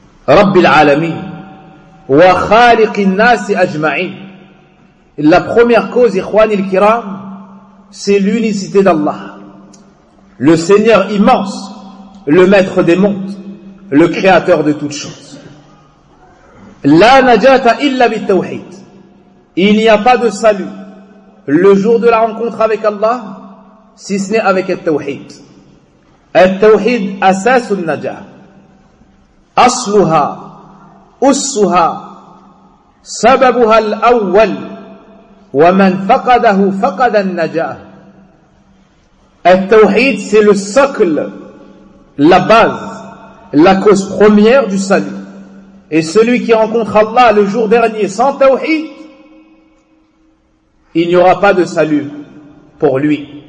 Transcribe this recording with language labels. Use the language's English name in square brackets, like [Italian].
[Arabic] رب العالمين وخالق الناس أجمعين. [French] La première cause, [Arabic] ikhwan al-kiram, [French] c'est l'unicité d'Allah, le Seigneur immense, le maître des mondes, le créateur de toutes choses. [Arabic] لا نجاة إلا بالتوحيد. [French] Il n'y a pas de salut le jour de la rencontre avec Allah si ce n'est avec التوحيد. [Arabic] التوحيد أساس النجاة. أصلها أصها سببها الأول ومن فقده فقد النجاة. [French] التوحيد c'est le socle, la base, la cause première du salut. Et celui qui rencontre Allah le jour dernier sans tawhid, il n'y aura pas de salut pour lui.